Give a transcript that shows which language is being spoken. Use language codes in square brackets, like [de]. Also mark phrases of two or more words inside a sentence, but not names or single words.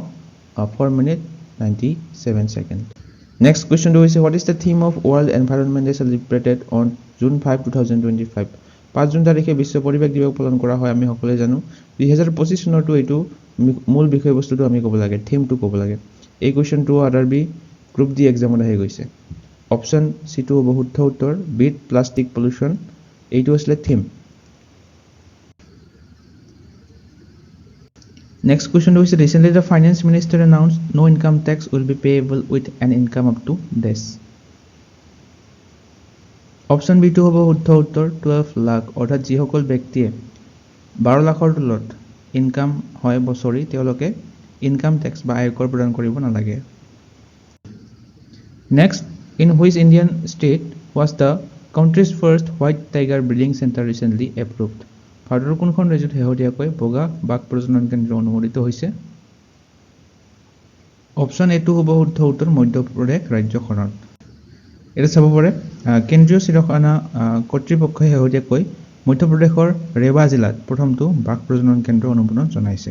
[as] 4 মিনিট 97 সেকেন্ড [en] next question [as] হৈছে [en] what is the theme of world environment day celebrated on June 5 2025 [as] 5 জুন তাৰিখে বিশ্ব পৰিৱেশ দিৱস পালন কৰা হয় আমি সকলোৱে জানো 2025 চনৰটো এইটো মূল বিষয়বস্তুটো আমি ক'ব লাগে থিমটো ক'ব লাগে এই কোৱেশ্যনটো আৰআৰবি গ্ৰুপ ডি এক্সামত আহি গৈছে [en] option C [as] টো হ'ব শুদ্ধ উত্তৰ [en] beat plastic pollution [as] এইটো আছিল থিম [en] next question হৈছে recently the finance minister announced no income tax will be payable with an income up to this option B [as] টো হ'ব শুদ্ধ উত্তৰ 12 লাখ অৰ্থাৎ যিসকল ব্যক্তিয়ে 12 লাখৰ তলত ইনকাম হয় বছৰি তেওঁলোকে [en] income tax [as] বা আয়কৰ প্ৰদান কৰিব নালাগে নেক্সট [en] in which Indian state was the country's first white tiger breeding center recently approved [as] ভাৰতৰ কোনখন ৰাজ্যত শেহতীয়াকৈ বগা বাঘ প্ৰজনন কেন্দ্ৰ অনুমোদিত হৈছে? [en] option A [as] টো হ'ব শুদ্ধ উত্তৰ, মধ্যপ্ৰদেশ ৰাজ্যখনত। এটা চাব পাৰে, কেন্দ্ৰীয় চিৰিয়াখানা কৰ্তৃপক্ষই শেহতীয়াকৈ মধ্যপ্ৰদেশৰ ৰেৱা জিলাত প্ৰথমটো বাঘ প্ৰজনন কেন্দ্ৰ অনুমোদন জনাইছে।